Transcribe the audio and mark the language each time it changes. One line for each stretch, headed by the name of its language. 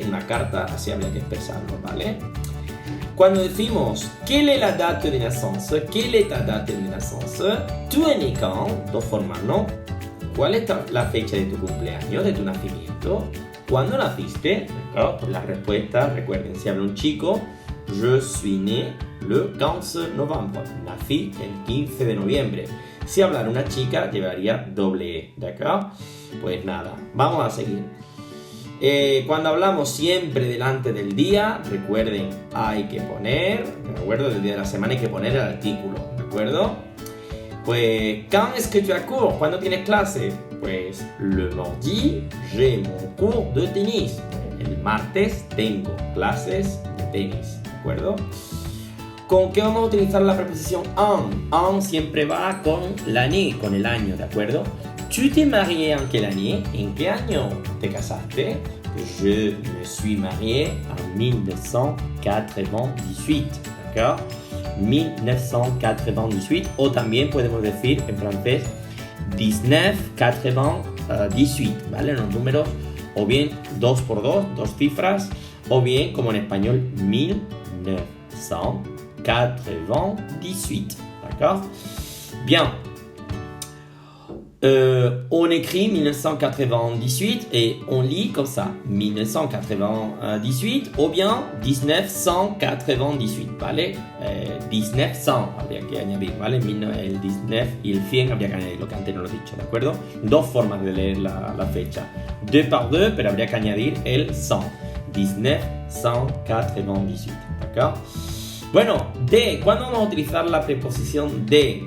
Spanish: En una carta así habría que expresarlo, ¿vale? Cuando decimos
French: quelle est la date de naissance, quelle est ta date de naissance, tu es né quand,
Spanish: dos formas, ¿no? ¿Cuál es la fecha de tu cumpleaños, de tu nacimiento? ¿Cuándo naciste? ¿Claro? Pues la respuesta, recuerden, si habla un chico,
French: je suis né le 15 novembre.
Spanish: Nací el 15 de noviembre. Si hablara una chica, llevaría doble E, ¿de acuerdo? Pues nada, vamos a seguir. Cuando hablamos siempre delante del día, recuerden, hay que poner, ¿de acuerdo? Del día de la semana hay que poner el artículo, ¿de acuerdo?
French: Pues, quand est-ce que tu as cours?
Spanish: ¿Cuándo tienes clase?
French: Pues, le mardi, j'ai mon cours de tenis.
Spanish: El martes tengo clases de tenis, ¿de acuerdo? ¿Con qué vamos a utilizar la preposición en? En siempre va con l'année, con el año, ¿de acuerdo?
French: Tu t'es marié en quelle année?
Spanish: ¿En qué año te casaste?
French: Je me suis marié en 1998, ¿d'accord?
Spanish: 1998, o también podemos decir en francés 1998, ¿vale? Los números, o bien 2 por 2, dos cifras, o bien como en español 1998, ¿d'accord? Bien.
French: On écrit 1998 et on lit comme ça 1998 ou bien 1998, ¿vale?
Spanish: 1900 habría que añadir, ¿vale? El 19 y el 100 habría que añadir, lo que antes no lo he dicho, ¿de acuerdo? Dos formas de leer la fecha, 2 par 2, pero habría que añadir el 100, 1998, ¿d'accord? Bueno, de, ¿cuándo vamos a utilizar la preposición de?